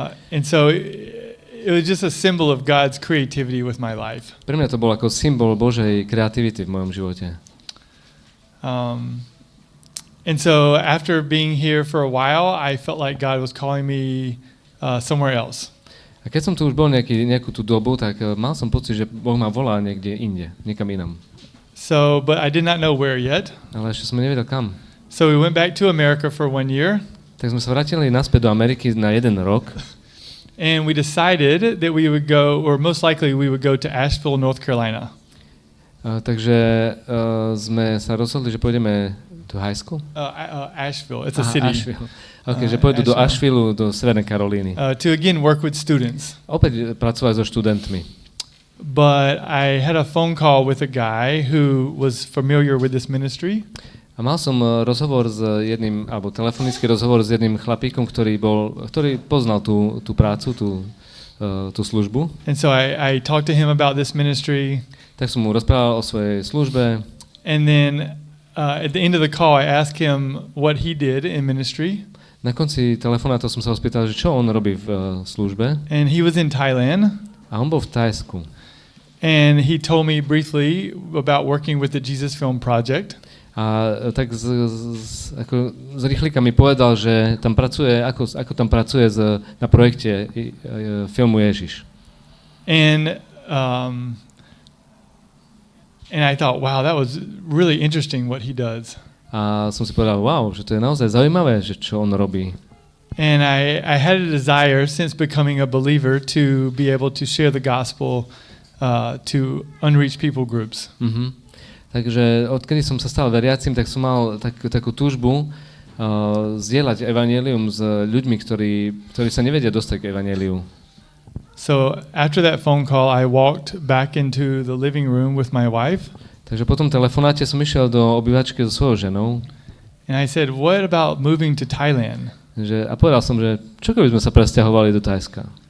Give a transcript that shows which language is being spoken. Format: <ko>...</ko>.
<en>And so it was just a symbol of God's creativity with my life.</en> <sk>Pre mňa to bol ako symbol Božej kreativity v mojom živote.</sk> <en>And so after being here for a while, I felt like God was calling me somewhere else.</en> <sk>A keď som tu už bol nejakú tú dobu, tak mal som pocit, že Boh ma volá niekde inde, niekam inam.</sk> <en>So, but I did not know where yet.</en> <sk>Ale ešte som nevedel kam.</sk> <en>So we went back to America for 1 year.</en> <sk>Tak sme sa vrátili naspäť do Ameriky na 1 rok.</sk> <en>And we decided that we would go, or most likely we would go to Asheville, North Carolina.</en> <sk>Takže sme sa rozhodli, že pôjdeme do Thajsku?</sk> <en>Asheville, it's a city.</en> <sk>Asheville. Okay, že pôjdu do Asheville, do Severnej Karolíny.</sk> <en>To again work with students.</en> <sk>Opäť pracovať so študentmi.</sk> <en>But I had a phone call with a guy who was familiar with this ministry.</en> <sk>A mal som rozhovor s jedným, alebo telefonický rozhovor s jedným chlapíkom, ktorý poznal tú prácu, tú službu.</sk> <en>And so I talked to him about this ministry.</en> <sk>Tak som mu rozprával o svojej službe.</sk> <en>And then at the end of the call I asked him what he did in ministry.</en> <sk>Na konci telefonátu som sa ho spýtal, že čo on robí v službe.</sk> <en>And he was in Thailand.</en> <sk>A on bol v Thajsku.</sk> <en>And he told me briefly about working with the Jesus Film Project.</en> <sk>A tak ako z rýchlika mi povedal, že tam pracuje, ako tam pracuje na projekte filmu Ježiš.</sk> <en>And I thought, wow, that was really interesting what he does.</en> <sk>A som si povedal, wow, že to je naozaj zaujímavé, že čo on robí.</sk> <en>And I had a desire since becoming a believer to be able to share the gospel to unreached people groups. Mm-hmm.</en> <sk>Takže odkedy som sa stal veriacim, tak som mal takú túžbu zdieľať evanjelium s ľuďmi, ktorí sa nevedia dostať k evanjeliu.</sk> <en>So after that phone call, I walked back into the living room with my wife.</en> <sk>Takže po tom telefonáte som išiel do obývačky so svojou ženou.</sk> <en>And I said, what about moving to Thailand?</en> <sk>A povedal som, že čo keby sme sa presťahovali do Thajska?</sk>